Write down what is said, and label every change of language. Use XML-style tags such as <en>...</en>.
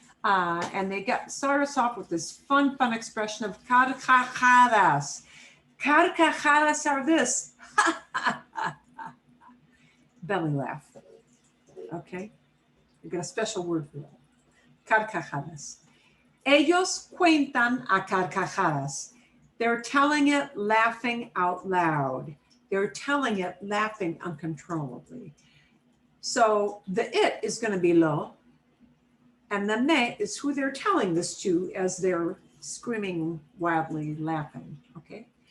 <en>And they start us off with this fun expression of carcajadas. Carcajadas are this. Belly laugh, okay? We've got a special word for that.</en> <es>Carcajadas. Ellos cuentan a carcajadas.</es> <en>They're telling it laughing out loud. They're telling it laughing uncontrollably. So the it is going to be lo, and the me is who they're telling this to as they're screaming wildly laughing, okay?</en>